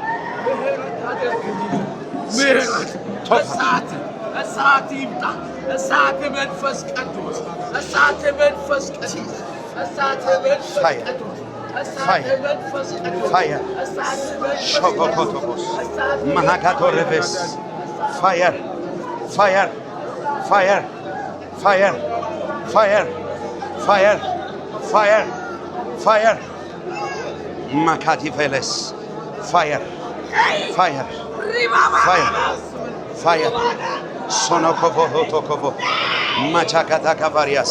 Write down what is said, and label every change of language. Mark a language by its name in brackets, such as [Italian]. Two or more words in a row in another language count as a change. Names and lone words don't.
[Amharic] እሳት ይምጣ። እሳት መንፈስ ቅዱስ እሳት መንፈስ ቅዱስ እሳት መንፈስ ቅዱስ እሳት መንፈስ ቅዱስ [English] ፋየር ሾኮኮቶቦስ ማሃካቶሬቬስ Fire Fire Fire Fire Fire. Fire. Fire. Fire. Makati Veles. Fire. Fire. Fire. Fire. Sonokovo Hotokovo. Machakata Kavarias.